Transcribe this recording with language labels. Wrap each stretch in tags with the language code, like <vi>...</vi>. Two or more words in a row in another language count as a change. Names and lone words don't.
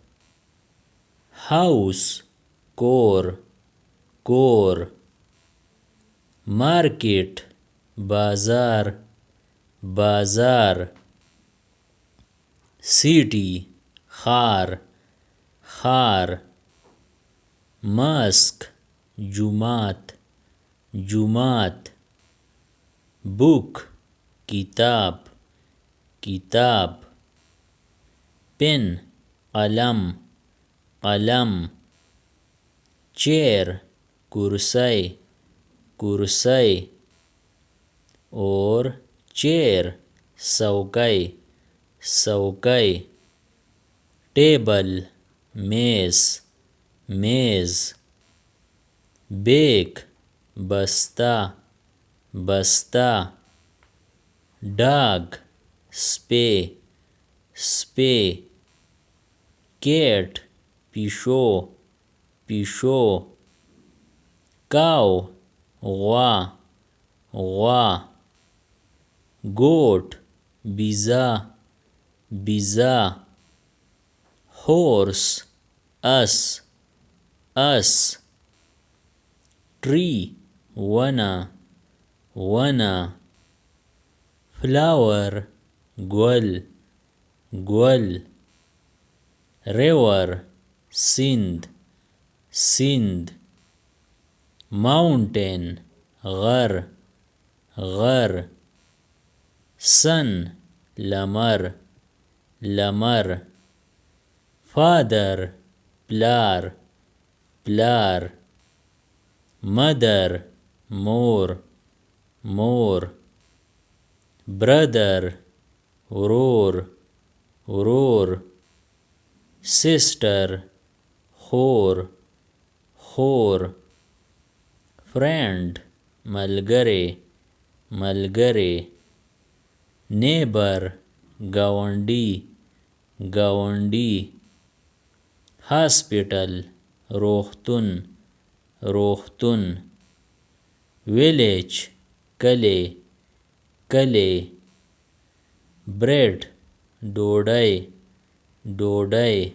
<ps>house کور کور market بازار بازار city ښار ښار mosque جومات جومات book کتاب کتاب pen قلم قلم chair کرسی کرسی اور chair څوکۍ څوکۍ table میز میز bag بسته بسته dog سپی سپی cat پیشو پیشو cow غوا غوا goat بیزه بیزه horse اس اس tree ونه ونه flower ګل ګل river سیند سیند mountain غر غر sun لمر لمر father پلار پلار mother مور مور brother ورور ورور sister خور خور friend ملګری ملګری neighbor گاونډي گاونډي hospital روغتون روغتون village کلی کلی bread ډوډۍ ډوډۍ</ps>